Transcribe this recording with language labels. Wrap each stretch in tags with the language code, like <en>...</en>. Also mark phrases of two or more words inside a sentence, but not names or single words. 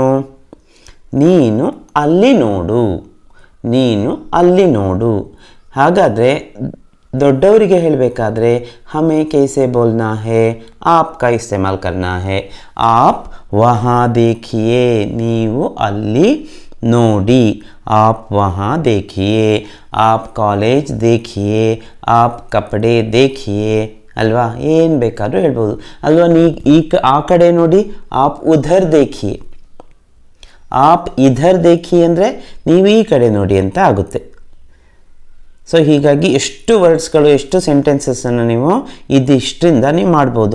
<kn>ನೀನು ಅಲ್ಲಿ ನೋಡು, ನೀನು ಅಲ್ಲಿ ನೋಡು. ಹಾಗಾದರೆ ದೊಡ್ಡವರಿಗೆ ಹೇಳಬೇಕಾದ್ರೆ</kn> <hi>हमें कैसे बोलना है, आप का इस्तेमाल करना है. आप वहाँ देखिए,</hi> <kn>ನೀವು ಅಲ್ಲಿ ನೋಡಿ.</kn> <hi>आप वहाँ देखिए, आप कॉलेज देखिए, आप कपड़े देखिए ಅಲ್ವಾ?</hi> <kn>ಏನು ಬೇಕಾದರೂ ಹೇಳ್ಬೋದು ಅಲ್ವಾ? ಆ ಕಡೆ ನೋಡಿ.</kn> <hi>आप उधर देखिए, आप इधर देखिए</hi> <kn>ಅಂದರೆ ನೀವು ಈ ಕಡೆ ನೋಡಿ ಅಂತ ಆಗುತ್ತೆ. ಸೊ ಹೀಗಾಗಿ ಎಷ್ಟು ವರ್ಡ್ಸ್ಗಳು, ಎಷ್ಟು ಸೆಂಟೆನ್ಸಸ್ಸನ್ನು ನೀವು ಇದಿಷ್ಟರಿಂದ ನೀವು ಮಾಡ್ಬೋದು.</kn>